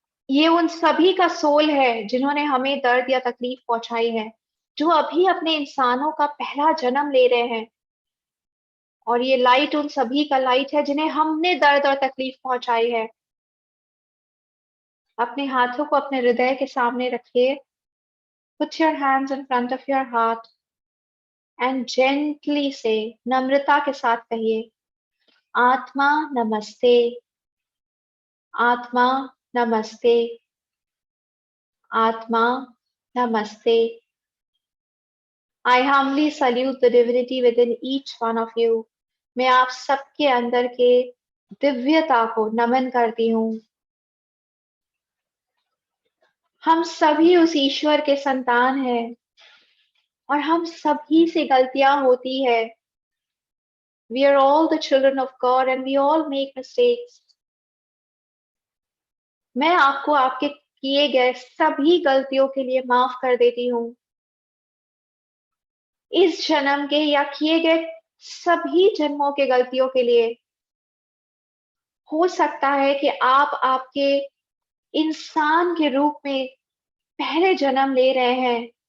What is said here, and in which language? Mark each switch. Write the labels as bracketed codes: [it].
[hi] ये उन सभी का सोल है जिन्होंने हमें दर्द या तकलीफ पहुंचाई है, जो अभी अपने इंसानों का पहला जन्म ले रहे हैं। और ये लाइट उन सभी का लाइट है जिन्हें हमने दर्द और तकलीफ पहुंचाई है। अपने हाथों को अपने हृदय के सामने रखिए। [en] Put your hands in front of your heart and gently say, [hi] नम्रता के साथ कहिए, आत्मा नमस्ते, आत्मा नमस्ते, आत्मा नमस्ते। [en] I humbly salute the divinity within each one of you. [hi] मैं आप सबके अंदर के दिव्यता को नमन करती हूँ। हम सभी उस ईश्वर के संतान हैं और हम सभी से गलतियां होती है। [en] We are all the children of God and we all make mistakes. [hi] मैं आपको आपके किए गए सभी गलतियों के लिए माफ कर देती हूँ। इस जन्म के या किए गए सभी जन्मों के गलतियों के लिए। हो सकता है कि आप आपके इंसान के रूप में पहले जन्म ले रहे हैं।